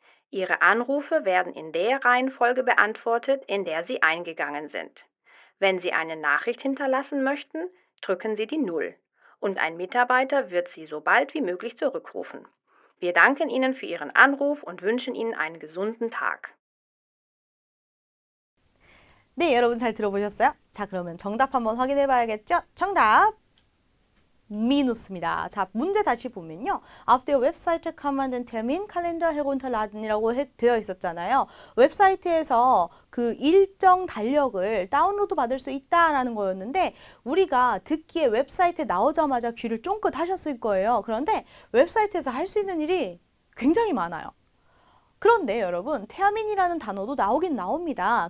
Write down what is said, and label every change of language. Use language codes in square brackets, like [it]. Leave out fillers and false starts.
[de] Ihre Anrufe werden in der Reihenfolge beantwortet, in der sie eingegangen sind. Wenn Sie eine Nachricht hinterlassen möchten, drücken Sie die 0 und ein Mitarbeiter wird Sie so bald wie möglich zurückrufen. Wir danken Ihnen für Ihren Anruf und wünschen Ihnen einen gesunden Tag. [ko] 네, 여러분 잘 들어보셨어요? 자, 그러면 정답 한번 확인해 봐야겠죠? 정답! minus입니다. 자, 문제 다시 보면요. [de] Auf der Webseite kann man den Terminkalender herunterladen이라고 [ko] 되어 있었잖아요. 웹사이트에서 그 일정 달력을 다운로드 받을 수 있다라는 거였는데 우리가 듣기에 웹사이트에 나오자마자 귀를 쫑긋 하셨을 거예요. 그런데 웹사이트에서 할 수 있는 일이 굉장히 많아요. 그런데 여러분, 태아민이라는 단어도 나오긴 나옵니다.